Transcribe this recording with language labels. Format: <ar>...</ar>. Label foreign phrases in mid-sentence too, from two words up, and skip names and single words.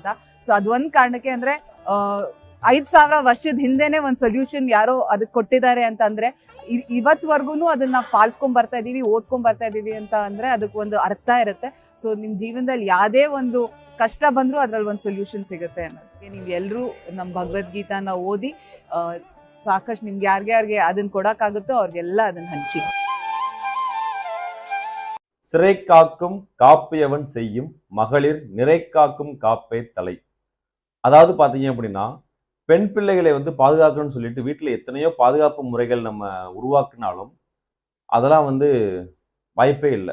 <kn>ಸೊ ಅದೊಂದು ಕಾರಣಕ್ಕೆ ಅಂದ್ರೆ 5,000 ವರ್ಷದ ಹಿಂದೆನೆ ಒಂದು ಸೊಲ್ಯೂಷನ್ ಯಾರೋ ಅದಕ್ಕೆ ಕೊಟ್ಟಿದ್ದಾರೆ ಅಂತ ಅಂದ್ರೆ ಇವತ್ವರೆಗೂ ಅದನ್ನ ಪಾಲಿಸ್ಕೊಂಡ್ ಬರ್ತಾ ಇದೀವಿ, ಓದ್ಕೊಂಡ್ ಬರ್ತಾ ಇದೀವಿ ಅಂತ ಅಂದ್ರೆ ಅದಕ್ಕೊಂದು ಅರ್ಥ ಇರುತ್ತೆ. ಸೊ ನಿಮ್ ಜೀವನದಲ್ಲಿ ಯಾವ್ದೇ ಒಂದು ಕಷ್ಟ ಬಂದ್ರು ಅದ್ರಲ್ಲಿ ಒಂದು ಸೊಲ್ಯೂಷನ್ ಸಿಗುತ್ತೆ ಅನ್ನೋದಕ್ಕೆ ನೀವು ಎಲ್ಲರೂ ನಮ್ಮ ಭಗವದ್ಗೀತಾನ ಓದಿ ಸಾಕಷ್ಟು ನಿಮ್ಗೆ ಯಾರ್ಯಾರಿಗೆ ಅದನ್ನ ಕೊಡಕ್ಕಾಗುತ್ತೋ ಅವ್ರಿಗೆಲ್ಲ ಅದನ್ನ ಹಂಚಿ.</kn> <ta>சிறை காக்கும் காப்பியவன் செய்யும் மகளிர் நிறை காக்கும் காப்பே தலை. அதாவது பார்த்தீங்க அப்படின்னா, பெண் பிள்ளைகளை வந்து பாதுகாக்கணும்னு சொல்லிட்டு வீட்டில் எத்தனையோ பாதுகாப்பு முறைகள் நம்ம உருவாக்கினாலும் அதெல்லாம் வந்து வாய்ப்பே இல்லை.</ta>